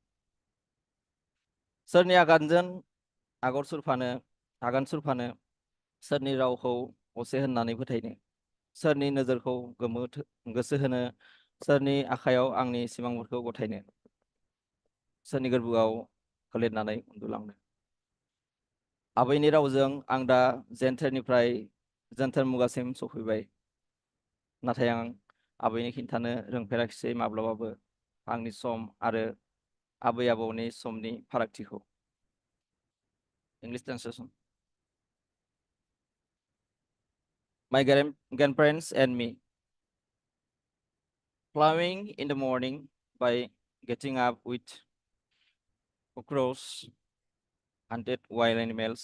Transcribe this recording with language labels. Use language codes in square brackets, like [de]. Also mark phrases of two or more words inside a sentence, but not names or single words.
[brx] सोरनि आगान सुरफानो, सोरनि रावखौ असे होननानै फोथायनो, सोरनि नोजोरखौ गोसो होनो, सोरनि आखायाव आंनि सिमांफोरखौ गथायनो, सोरनि गोरबोआव होलेरनानै उन्दुलांनो। आबैनि रावजों आं दा जेन्थेर मुगासिम सफैबाय। नाथाय आं आबैनो खिन्थानो रोंफेराखिसै माब्लाबाबो आंनि सम आरो आबै आबौनि समनि फारागथिखौ। [en] English translation. My grandparents and me. Plowing in the morning by getting up with cockroaches, hunted wild animals.